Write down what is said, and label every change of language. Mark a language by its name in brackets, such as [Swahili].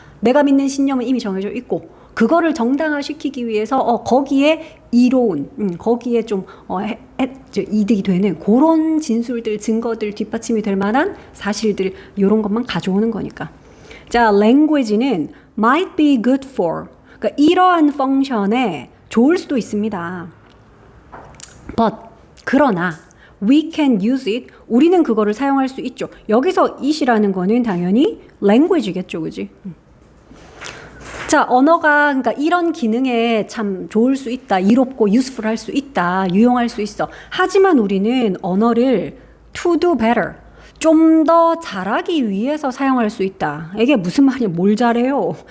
[Korean] 내가 믿는 신념은 이미 정해져 있고 그거를 정당화시키기 위해서 거기에 이로운, 거기에 좀 이득이 되는 그런 진술들, 증거들, 뒷받침이 될 만한 사실들 이런 것만 가져오는 거니까. [English] 자, language는 might be good for. [Korean] 그러니까 이러한 펑션에 좋을 수도 있습니다. [English] But 그러나 we can use it. [Korean] 우리는 그거를 사용할 수 있죠. 여기서 it이라는 거는 당연히 language겠죠, 그지? 자, 언어가 그러니까 이런 기능에 참 좋을 수 있다, 이롭고 useful 할 수 있다, 유용할 수 있어. 하지만 우리는 언어를 [English] to do better, [Korean] 좀 더 잘하기 위해서 사용할 수 있다. 이게 무슨 말이야? 뭘 잘해요?